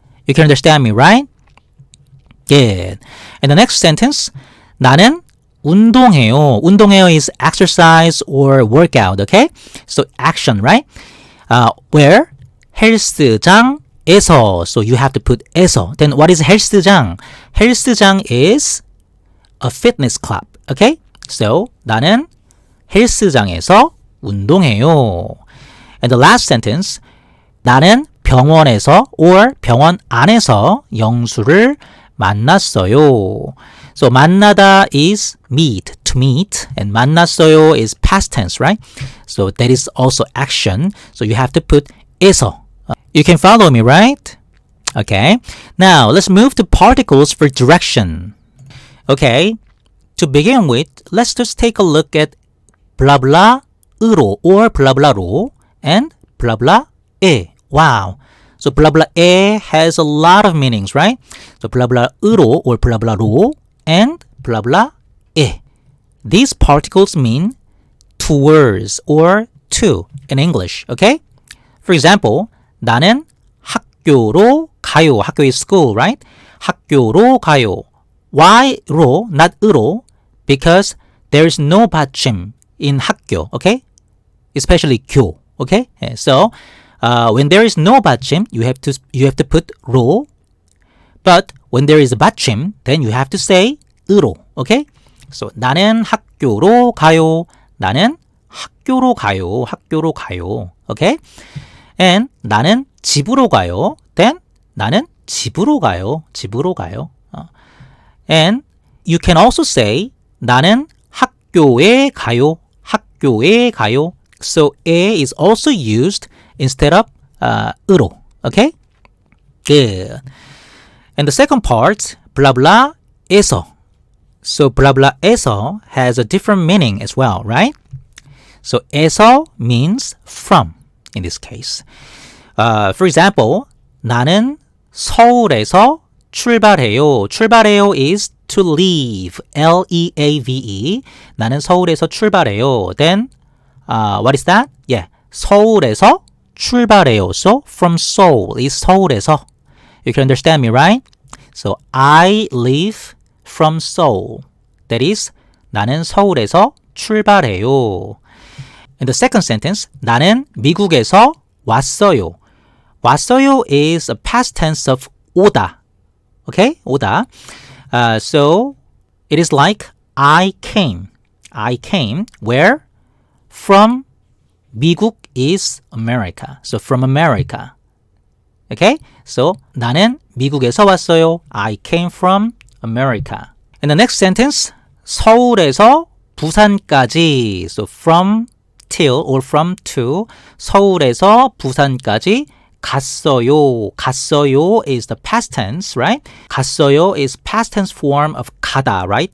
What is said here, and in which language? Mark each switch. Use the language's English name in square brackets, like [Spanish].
[English] You can understand me, right? Good. And the next sentence, [Korean] 나는 운동해요. [English] 운동해요 is exercise or workout, okay? So action, right? Where? 헬스장에서. So you have to put 에서. Then what is 헬스장? 헬스장 is a fitness club, okay? [Korean] So 나는 헬스장에서 운동해요. [English] And the last sentence, [Korean] 나는 병원에서 or 병원 안에서 영수를 만났어요. [English] So 만나다 is meet, to meet, and 만났어요 is past tense, right? So that is also action. So you have to put 에서. You can follow me, right? Okay. Now let's move to particles for direction. Okay. To begin with, let's just take a look at blah blah 으로 or blah blah로 and blah blah 에. Wow. So blah blah 에 has a lot of meanings, right? So blah blah 으로 or blah blah로 and blah blah 에. These particles mean towards or to in English, okay? For example, [Korean] 나는 학교로 가요. [English] 학교 is school, right? [Korean] 학교로 가요. Why로, not 으로? [English] Because there is no 받침 in 학교, okay? Especially 교, okay? So, when there is no 받침, you have to put 로. But when there is a 받침, then you have to say 으로, okay? [Korean] So, 나는 학교로 가요. 나는 학교로 가요. 학교로 가요. Okay? And 나는 집으로 가요. Then 나는 집으로 가요. 집으로 가요. [English] And you can also say [Korean] 나는 학교에 가요. 학교에 가요. [English] So 에 is also used instead of 으로. Okay? Good. And the second part, blah blah 에서. So blah blah 에서 has a different meaning as well, right? So 에서 means from in this case. For example, [Korean] 나는 서울에서 출발해요. [English] 출발해요 is to leave. L-E-A-V-E. [Korean] 나는 서울에서 출발해요. [English] Then, what is that? [Korean] Yeah, 서울에서 출발해요. [English] So, from Seoul is 서울에서. You can understand me, right? So, I leave from Seoul. That is, [Korean] 나는 서울에서 출발해요. [English] In the second sentence, [Korean] 나는 미국에서 왔어요. [English] 왔어요 is a past tense of 오다. Okay, 오다. So it is like I came. I came where? From 미국 is America. So from America. Okay, so [Korean] 나는 미국에서 왔어요. [English] I came from America. In the next sentence, [Korean] 서울에서 부산까지. [English] So from till or from to [Korean] 서울에서 부산까지 갔어요. [English] 갔어요 is the past tense, right? 갔어요 is past tense form of 가다, right?